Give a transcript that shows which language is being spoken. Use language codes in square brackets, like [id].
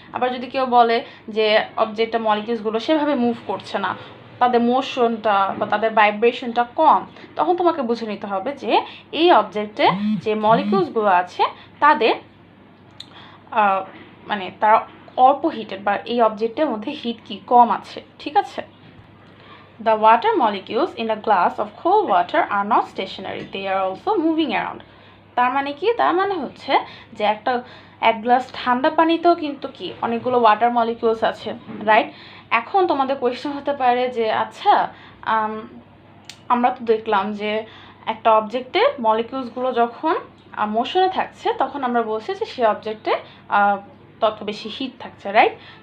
[bn] আবার যদি কেউ বলে যে অবজেক্টের মলিকিউলসগুলো সেভাবে মুভ করছে না, তাদের মোশনটা বা তাদের ভাইব্রেশনটা কম, তখন তোমাকে বুঝে নিতে হবে যে এই অবজেক্টে যে মলিকিউলসগুলো আছে তাদের মানে তারা অল্প হিটেড, বা এই অবজেক্টের মধ্যে হিট কি কম আছে, ঠিক আছে। [en] The water molecules in a glass of cold water are not stationary, they are also moving around. [bn] তার মানে কি? তার মানে হচ্ছে যে এক গ্লাস ঠান্ডা পানিতেও কিন্তু কি অনেকগুলো ওয়াটার মলিকিউলস আছে, রাইট? এখন তোমাদের কোয়েশ্চেন হতে পারে যে আচ্ছা আমরা তো দেখলাম যে একটা অবজেক্টে মলিকিউলসগুলো যখন মোশনে থাকছে তখন আমরা বলছি যে সেই অবজেক্টে তত বেশি হিট থাকছে, রাইট?